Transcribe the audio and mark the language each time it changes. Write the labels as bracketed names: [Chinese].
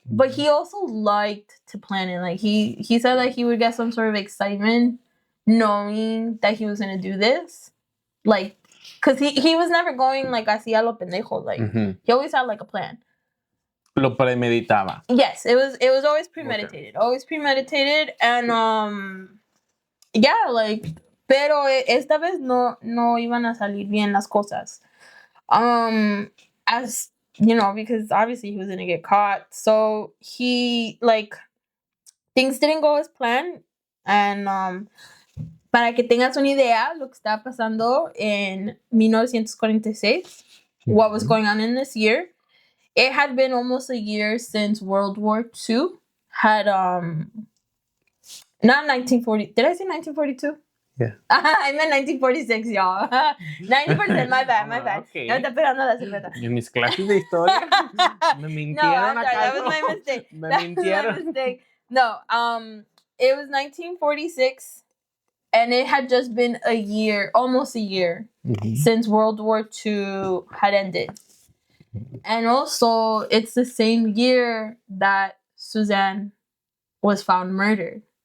[English] But he also liked to plan it. Like he said that he would get some sort of excitement knowing that he was gonna do this, like, because he was never going like [Spanish] así a lo pendejo. [English] Like he always had like a plan. [Spanish] Lo premeditaba. [English] Yes, it was always premeditated. Okay. Always premeditated, and yeah, like, [Spanish] pero esta vez no iban a salir bien las cosas. [English] As because obviously he was gonna get caught. So he, like, things didn't go as planned. And [Spanish] para que tengas una idea lo que estaba pasando en 1946, [English] what was going on in this year, it had been almost a year since World War II had not 1940. Did I say 1942? Yeah. I meant 1946, y'all. 1947, my bad. Okay. [Spanish] Ya me está pegando la cerveza. En mis clases de historia me mintieron. [English] No, that was my mistake. [Spanish] Me mintieron. [English] Was my mistake. No, it was 1946, and it had just been almost a year, since World War II had ended. And also, it's the same year that Suzanne was found murdered.